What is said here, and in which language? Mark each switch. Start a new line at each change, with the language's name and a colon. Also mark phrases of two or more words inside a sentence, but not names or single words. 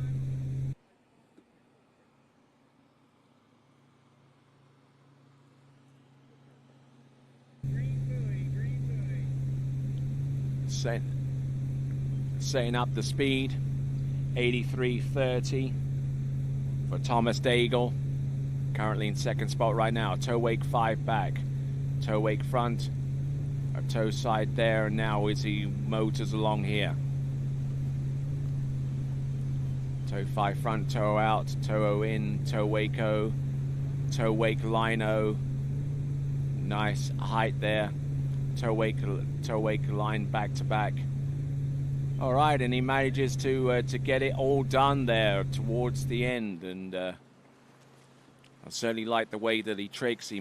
English: Setting up the speed, 83.30 for Thomas Daigle, currently in second spot right now. Toe wake 5 back, toe wake front, a toe side there, and now as he motors along here. Toe 5 front, toe out, toe O in, toe wake O, toe wake line O. Nice height there. Toe wake line back to back. All right, and he manages to get it all done there towards the end, and I certainly like the way that he tricks.